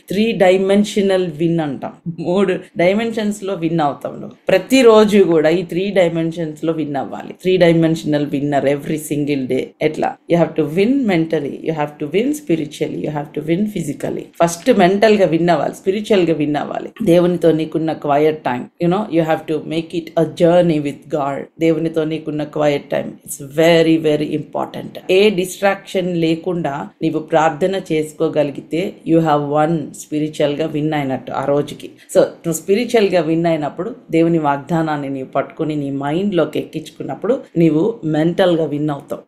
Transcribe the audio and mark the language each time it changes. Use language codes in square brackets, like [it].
[te] 3-dimensional win అంటాం. 3 dimensions లో win అవుతాం నువ్వు. ప్రతిరోజు కూడా ఈ 3 dimensions లో విన్ అవ్వాలి. 3-dimensional winner [en] Every single day. [te] ఎట్లా? [en] You have to win mentally, you have to win spiritually, you have to win physically. [te] First mental గా విన్ అవ్వాలి, స్పిరిచువల్ గా విన్ అవ్వాలి. దేవునితో నీకున్న quiet time, [en] you have to make it a journey with God. [te] దేవునితో నీకున్న quiet time [en] It's very very important. [te] ఏ distraction లేకుండా నీవు ప్రార్థన చేసుకోగలిగితే అయితే యూ హ్యావ్ వన్ స్పిరిచువల్ గా విన్ అయినట్టు ఆ రోజుకి. సో నువ్వు స్పిరిచువల్ గా విన్ అయినప్పుడు దేవుని వాగ్దానాన్ని నీవు పట్టుకుని నీ మైండ్ లోకి ఎక్కించుకున్నప్పుడు నీవు మెంటల్ గా విన్ అవుతావు.